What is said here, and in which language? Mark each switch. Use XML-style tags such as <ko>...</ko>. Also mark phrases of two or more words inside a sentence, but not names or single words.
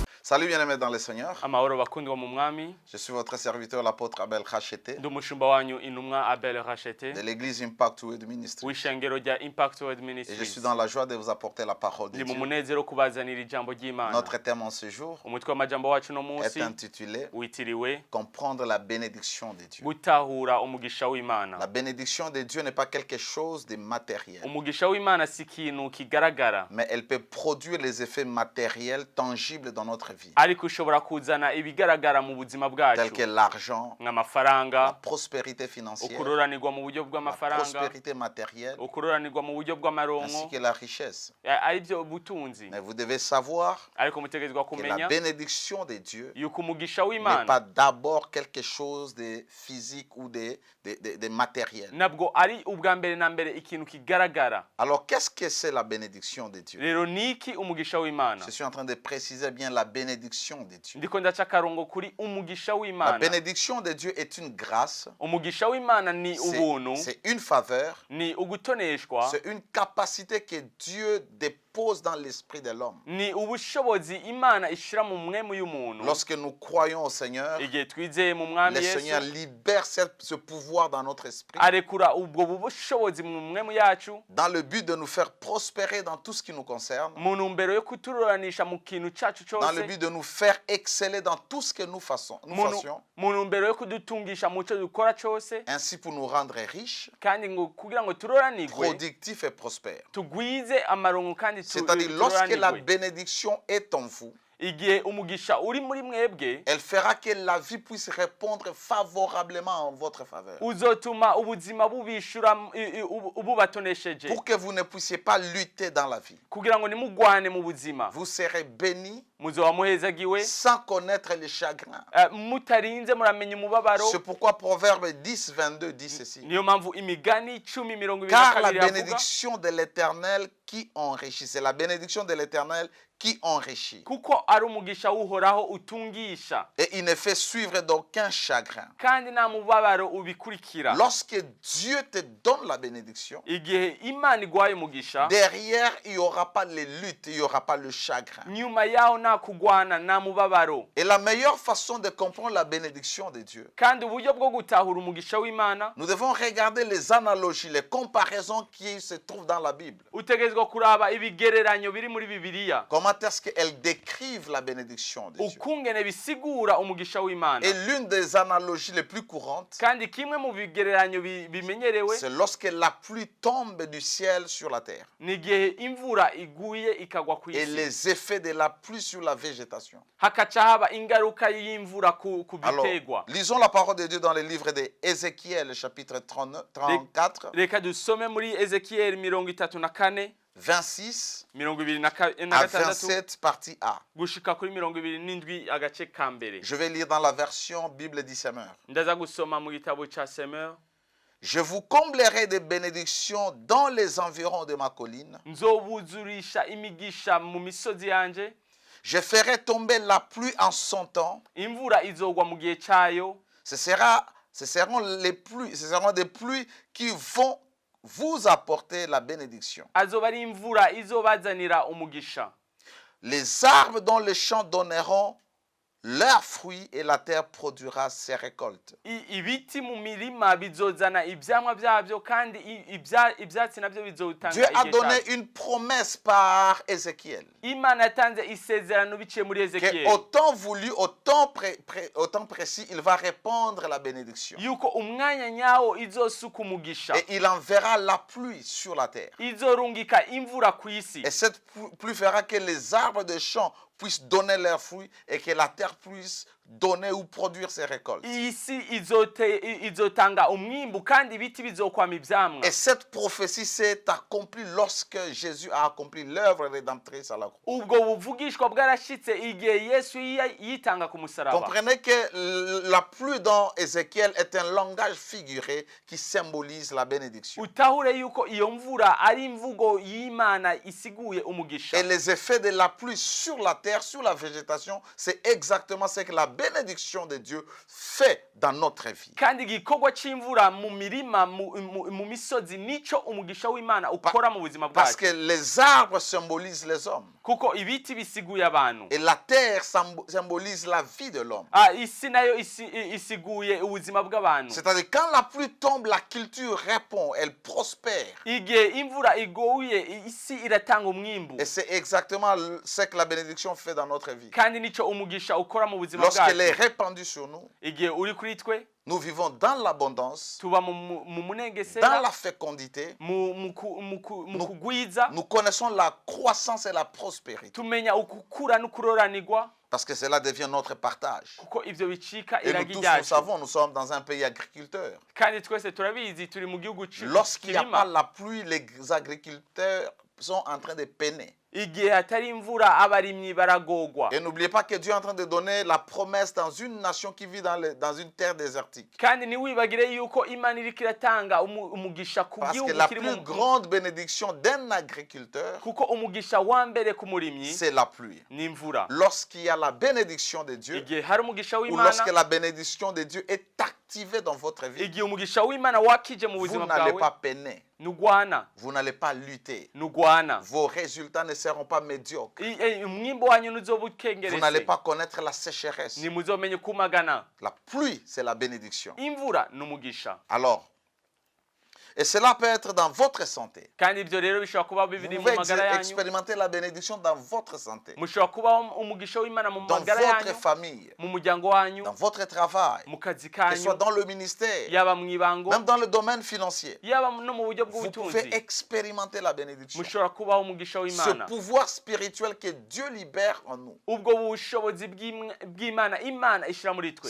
<fr>Salut bien-aimés dans le Seigneur.</fr> <rn>Amahoro bakundwa mu mwami.</rn> <fr>Je suis votre serviteur, l'apôtre Abel Khachete,</fr> <rn>Ndi umushumba wanyu intumwa Abel Khachete.</rn> <fr>de l'église Impact Word Ministry.</fr> <rn>W'ishengero rya Impact Word</rn> <fr>Et je</fr> <rn>Ministries.</rn> <fr>suis dans la joie de vous apporter la parole de</fr> <rn>Ndi mu</rn> <fr>Dieu.</fr> <rn>munezero kubazanira ijambo ry'Imana.</rn> <fr>Notre thème en ce jour</fr> <rn>Umutwe w'amajambo wacu no</rn> <fr>est</fr> <rn>munsi</rn> <fr>intitulé</fr> <rn>witiriwe</rn> <fr>Comprendre la bénédiction de Dieu.</fr> <rn>gutahura umugisha w'Imana.</rn> <fr>La bénédiction de Dieu n'est pas quelque chose de matériel,</fr> <rn>Umugisha w'Imana si ikintu kigaragara,</rn> <fr>mais elle peut produire les effets matériels tangibles dans notre vie,</fr> <rn>ariko ushobora kuzana ibigaragara mu buzima</rn> <fr>tels</fr> <rn>bwacu</rn> <fr>que l'argent, la</fr> <rn>nk'amafaranga,</rn> <fr>prospérité financière,</fr> <rn>ukuroranirwa mu buryo</rn> <fr>la</fr> <rn>bw'amafaranga,</rn> <fr>prospérité matérielle,</fr> <rn>ukuroranirwa mu buryo</rn> <fr>ainsi</fr> <rn>bw'amaronko,</rn> <fr>que la richesse.</fr> <rn>aribyo butunzi.</rn> <fr>Mais vous devez savoir</fr> <rn>Ariko mutegerezwa</rn> <fr>que la</fr> <rn>kumenya</rn> <fr>bénédiction de Dieu</fr> <rn>yuko umugisha</rn> <fr>n'est</fr> <rn>w'Imana</rn> <fr>pas d'abord quelque chose de physique ou de matériel.</fr> <rn>nabwo ari ubwa mbere na mbere ikintu kigaragara.</rn> <fr>Alors, qu'est-ce que c'est la bénédiction de Dieu?</fr> <rn>Rero niki umugisha w'Imana?</rn> <fr>Je suis en train de préciser bien la bénédiction de Dieu.</fr> <rn>Ndiko ndaca akarongo kuri umugisha</rn> <fr>La</fr> <rn>w'Imana.</rn> <fr>bénédiction de Dieu est une grâce,</fr> <rn>Umugisha w'Imana ni ubuntu,</rn> <fr>c'est une faveur,</fr> <rn>ni ugutoneshwa,</rn> <fr>c'est une capacité que Dieu dépose dans l'esprit de l'homme.</fr> <rn>ni ubushobozi Imana ishira mu mwemu y'umuntu.</rn> <fr>Lorsque nous croyons au Seigneur,</fr> <rn>Igihe twizeye mu mwami</rn> <fr>le Seigneur</fr> <rn>Yesu,</rn> <fr>libère ce pouvoir dans notre esprit,</fr> <rn>arekura ubwo bushobozi mu mwemu yacu</rn> <fr>dans le but de nous faire prospérer dans tout ce qui nous concerne,</fr> <rn>mu ntumbero yo kutururanisha mu kintu cacu</rn> <fr>dans le</fr> <rn>cyose,</rn> <fr>but de nous faire exceller dans tout ce que nous fassions,</fr> <rn>mu ntumbero yo kudutungisha mu cyo dukora cyose,</rn> <fr>ainsi pour nous rendre riches,</fr> <rn>kandi ngo kugira ngo turoranirwe</rn> <fr>productifs et prospères.</fr> <rn>tugwize amarongo kandi</rn> <fr>C'est-à-dire, lorsque la</fr> <rn>turoranirwe.</rn> <fr>bénédiction est en vous,</fr> <rn>Igihe umugisha uri muri mwebwe,</rn> <fr>elle fera que la vie puisse répondre favorablement en votre faveur.</fr> <rn>uzotuma ubuzima bubishura ububatonesheje,</rn> <fr>Pour que vous ne puissiez pas lutter dans la vie.</fr> <rn>kugira ngo nimugwane mu buzima,</rn> <fr>Vous serez bénis</fr> <rn>muzoba muhezagiwe</rn> <fr>sans connaître les chagrins.</fr> <rn>mutarinze muramenya umubabaro.</rn> <fr>C'est pourquoi Proverbe 10, 22 dit ceci.</fr> <rn>Niyo mpamvu imigani 10:22</rn> <fr>Car la</fr> <rn>havuga</rn> <fr>bénédiction de l'Éternel qui enrichit. C'est la bénédiction de l'Éternel qui enrichit.</fr> <rn>kuko ari umugisha w'uhoraho utungisha,</rn> <fr>Et il ne fait suivre d'aucun chagrin.</fr> <rn>kandi nta mubabaro ubikurikira.</rn> <fr>Lorsque Dieu te donne la bénédiction,</fr> <rn>Igihe Imana igwaye umugisha,</rn> <fr>derrière, il n'y aura pas les luttes, il n'y aura pas le chagrin.</fr> <rn>nyuma yaho nta kugwana, nta mubabaro.</rn> <fr>Et la meilleure façon de comprendre la bénédiction de Dieu,</fr> <rn>Kandi uburyo bwo gutahura umugisha w'Imana,</rn> <fr>nous devons regarder les analogies, les comparaisons qui se trouvent dans la Bible.</fr> <rn>utegerezwa kuraba ibigereranyo biri muri Bibiliya,</rn> <fr>Comment est-ce qu'elles décrivent la bénédiction de Dieu?</fr> <rn>ukungene bisigura umugisha w'Imana.</rn> <fr>Et l'une des analogies les plus courantes,</fr> <rn>Kandi kimwe mu bigereranyo bimenyerewe</rn> <fr>c'est lorsque la pluie tombe du ciel sur la terre</fr> <rn>ni igihe imvura iguye ikagwa ku</rn> <fr>et</fr> <rn>isi,</rn> <fr>les effets de la pluie sur la végétation.</fr> <rn>hakaca haba ingaruka y'imvura ku</rn> <fr>Alors,</fr> <rn>bitegwa.</rn> <fr>lisons la parole de Dieu dans le livre d'Ézéchiel, chapitre 34,</fr> <rn>Reka dusome muri Ezekiyeli 34,</rn> <fr>26 à</fr> <rn>26</rn> <fr>27, partie A.</fr> <rn>gushika kuri 27 agace ka mbere.</rn> <fr>Je vais lire dans la version Bible du Semeur.</fr> <rn>Ndaza gusoma mu gitabo ca Semeur.</rn> <fr>Je vous comblerai de bénédictions dans les environs de ma colline.</fr> <rn>Nzobuzurisha imigisha mu misozi yanje,</rn> <fr>Je ferai tomber la pluie en son temps.</fr> <rn>imvura izogwa mu gihe cayo.</rn> <fr>Ce seront des pluies qui vont vous apporter la bénédiction.</fr> <rn>Azoba ari imvura izobazanira umugisha.</rn> <fr>Les arbres dans les champs donneront leurs fruits et la terre produira ses récoltes.</fr> <rn>Ibiti mu mirima bizozana ivyamwa vyavyo, kandi ivyatsi navyo bizotanga</rn> <fr>Dieu a</fr> <rn>igihe</rn> <fr>donné</fr> <rn>cavyo.</rn> <fr>une promesse par Ézéchiel.</fr> <rn>Imana yatanze isezerano biciye muri</rn> <fr>Que</fr> <rn>Ezekiyeli,</rn> <fr>au temps voulu, au temps précis, il va répandre la bénédiction.</fr> <rn>yuko umwanya nyawo izosuka umugisha,</rn> <fr>Et il enverra la pluie sur la terre.</fr> <rn>izorungika imvura ku isi,</rn> <fr>Et cette pluie fera que les arbres de champs puissent donner leurs fruits et que la terre puisse donner ou produire ses récoltes.</fr> <rn>isi izotanga umwimbu, kandi ibiti bizokwama ivyamwa.</rn> <fr>Et cette prophétie s'est accomplie lorsque Jésus a accompli l'œuvre rédemptrice à la croix.</fr> <rn>Ubwo buvugishwa bwarashitse igihe Yesu yitanga ku musaraba.</rn> <fr>Comprenez que la pluie dans Ézéchiel est un langage figuré qui symbolise la bénédiction.</fr> <rn>Utahure yuko iyo mvura ari imvugo y'Imana isiguye umugisha.</rn> <fr>Et les effets de la pluie sur la terre, sur la végétation, c'est exactement ce que la bénédiction de Dieu fait dans notre vie.</fr> <rn>Kandi igikorwa c'imvura mu mirima mu misozi nico umugisha w'Imana ukora mu buzima</rn> <fr>Parce</fr> <rn>bwacu.</rn> <fr>que les arbres symbolisent les hommes.</fr> <rn>kuko ibiti bisiguye abantu.</rn> <fr>Et la terre symbolise la vie de l'homme.</fr> <rn>Isi nayo isiguye ubuzima bw'abantu.</rn> <fr>C'est-à-dire quand la pluie tombe, la culture répond, elle prospère.</fr> <rn>Igihe imvura iguye isi iratanga umwimbu.</rn> <fr>Et c'est exactement ce que la bénédiction fait dans notre vie.</fr> <rn>Kandi nico umugisha ukora mu buzima</rn> <fr>Lorsqu'elle est</fr> <rn>bwacu.</rn> <fr>répandue sur nous,</fr> <rn>Igihe uri kuri twe</rn> <fr>nous vivons dans l'abondance,</fr> <rn>tuba mu</rn> <fr>dans</fr> <rn>munengesera,</rn> <fr>la fécondité.</fr> <rn>mu kugwiza,</rn> <fr>Nous connaissons la croissance et la prospérité.</fr> <rn>tumenya ukukura n'ukuroranirwa,</rn> <fr>Parce que cela devient notre partage.</fr> <rn>kuko ivyo bicika</rn> <fr>Et nous</fr> <rn>iragi</rn> <fr>tous, nous</fr> <rn>ryacu.</rn> <fr>savons, nous sommes dans un pays agriculteur.</fr> <rn>Kandi twese turabizi turi mu gihugu</rn> <fr>Lorsqu'il n'y a pas</fr> <rn>kirima.</rn> <fr>la pluie, les agriculteurs sont en train de peiner.</fr> <rn>Igihe hatari imvura abarimyi baragogwa.</rn> <fr>Et n'oubliez pas que Dieu est en train de donner la promesse dans une nation qui vit dans une terre désertique.</fr> <rn>Kandi ntiwibagire yuko Imana iriko iratanga umugisha ku</rn> <fr>Parce que</fr> <rn>gihugu</rn> <fr>la</fr> <rn>kiri</rn> <fr>plus</fr> <rn>mu</rn> <fr>grande bénédiction d'un agriculteur,</fr> <rn>kuko umugisha wa mbere ku murimyi</rn> <fr>c'est la pluie.</fr> <rn>ni imvura.</rn> <fr>Lorsqu'il y a la bénédiction de Dieu,</fr> <rn>Igihe hari umugisha</rn> <fr>ou</fr> <rn>w'Imana,</rn> <fr>lorsque la bénédiction de Dieu est activée dans votre vie,</fr> <rn>igihe umugisha w'Imana wakije mu</rn> <fr>vous</fr> <rn>buzima</rn> <fr>n'allez</fr> <rn>bwawe,</rn> <fr>pas peiner,</fr> <rn>nugwana</rn> <fr>vous n'allez pas lutter.</fr> <rn>nugwana</rn> <fr>Vos résultats ne seront pas médiocres.</fr> <rn>umwimbo wanyu nuzoba</rn> <fr>Vous n'allez</fr> <rn>ukengerese,</rn> <fr>pas connaître la sécheresse.</fr> <rn>ntimuzomenye kumagana.</rn> <fr>La pluie, c'est la bénédiction.</fr> <rn>Imvura ni umugisha.</rn> <fr>Alors, et cela peut être dans votre santé.</fr> <rn>Kandi ibyo rero bishobora kuba</rn> <fr>Vous</fr> <rn>bibiri mu</rn> <fr>pouvez</fr> <rn>magara yanyu,</rn> <fr>expérimenter la bénédiction dans votre santé,</fr> <rn>mushobora kuba umugisha w'Imana mu</rn> <fr>dans</fr> <rn>magara</rn> <fr>votre</fr> <rn>yanyu,</rn> <fr>famille,</fr> <rn>mu muryango wanyu,</rn> <fr>dans votre travail,</fr> <rn>mu kazi</rn> <fr>que ce soit</fr> <rn>kanyu,</rn> <fr>dans le ministère,</fr> <rn>yaba mu ibango,</rn> <fr>même dans le domaine financier.</fr> <rn>yaba no mu buryo</rn> <fr>Vous pouvez</fr> <rn>bw'ubutunzi,</rn> <fr>expérimenter la bénédiction.</fr> <rn>mushobora kubaho umugisha</rn> <fr>Ce</fr> <rn>w'Imana.</rn> <fr>pouvoir spirituel que Dieu libère en nous.</fr> <rn>Ubwo bushobozi bw'Imana Imana ishira muri twe.</rn>